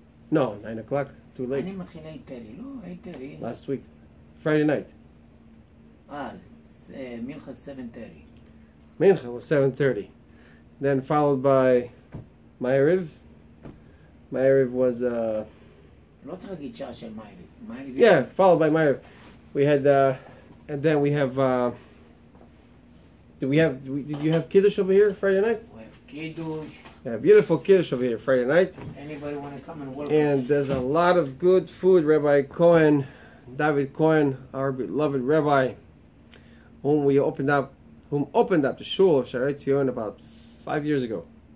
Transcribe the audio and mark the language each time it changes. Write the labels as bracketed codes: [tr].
[en] No, 9 o'clock. Too late. [he] אני מתחיל 8:30, לא? 8:30. [en] Last week, Friday night. Mincha 7:30. Mincha was 7:30. Then followed by Ma'ariv. Ma'ariv was [he] לא צריך להגיד שעה של מעריב. [en] yeah, followed by Ma'ariv. We had and then we have did you have Kiddush over here Friday night? We have Kiddush. Yeah, beautiful Kiddush over here Friday night. Anybody want to come and welcome? And there's a lot of good food. Rabbi Cohen, David Cohen, our beloved rabbi, whom opened up the shul of Shaarei Tzion about 5 years ago.